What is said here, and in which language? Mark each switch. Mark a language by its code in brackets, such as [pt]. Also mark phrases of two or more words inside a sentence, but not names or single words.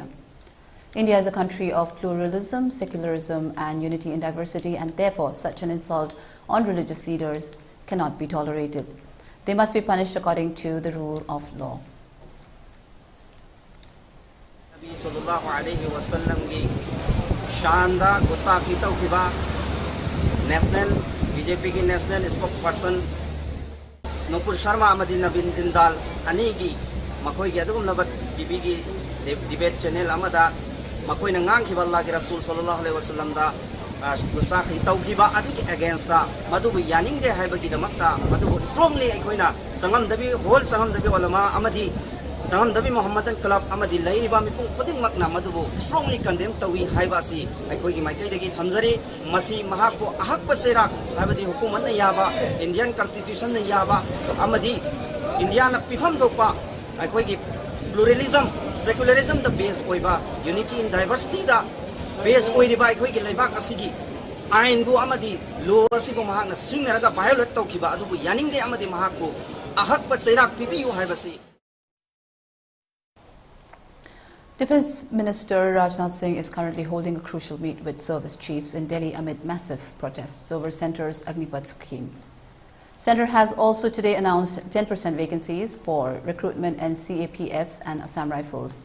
[en] India is a country of pluralism, secularism and unity in diversity, and therefore such an insult on religious leaders cannot be tolerated. They must be punished according to the rule of law. [mni] National BJP की [en] national spokesperson [mni] Nupur Sharma amadi Naveen Jindal ani gi makhoi gi adugum nabat TV gi [en] debate channel [mni] amada makoina ngang khiba Allah ki Rasul [ar] صلى الله عليه وسلم [mni] da gustakhi tawkiba adu against da madu yaning de haiba ki damakta madu strongly aikoina sangam dabi whole sangam dabi ulama amadi sangam dabi Muhammadan club amadi laiba mi pung khuding makna madu [en] strongly condemn [mni] tawi haiba si aikoi ki maikai dagi thamjari masi mahak ko ahak pasera habadi hukumat na yaba [en] Indian constitution [mni] na yaba amadi India na pifam thokpa aikoi ki [en] pluralism secularism the base [mni] oiba [en] unity in diversity [mni] da base oiriba aikoi ki laibak asigi ain gu amadi law asibu mahak na singnaraga violate tawkiba adu yaning de amadi mahak ko ahak pasera pipiu haibasi. [en] Defence Minister Rajnath Singh is currently holding a crucial meet with service chiefs in Delhi amid massive protests over Centre's Agnipath scheme. Centre has also today announced 10% vacancies for recruitment in CAPFs and Assam Rifles.